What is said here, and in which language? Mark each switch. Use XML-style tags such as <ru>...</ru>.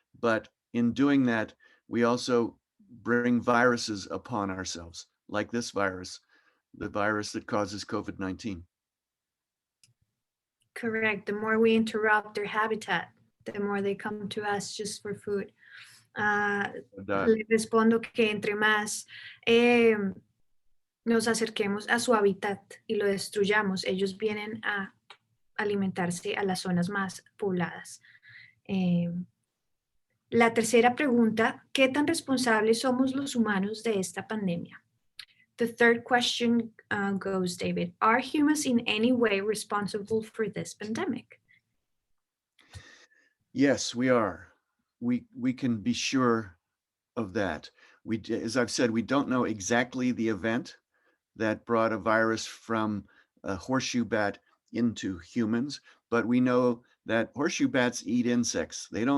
<en>But in doing that, we also bring viruses upon ourselves, like this virus, the virus that causes COVID-19. Correct. The more we interrupt their habitat, the more they come to us just for food.</en> <es>Le respondo que entre más nos acerquemos a su hábitat y lo destruyamos, ellos vienen a alimentarse a las zonas más pobladas. La tercera pregunta, ¿qué tan responsables somos los humanos de esta pandemia?</es> <en>The third question goes, David, are humans in any way responsible for this pandemic? Yes, we are. We can be sure of that. As I've said, we don't know exactly the event that brought a virus from a horseshoe bat into humans, but we know that horseshoe bats eat insects.</en>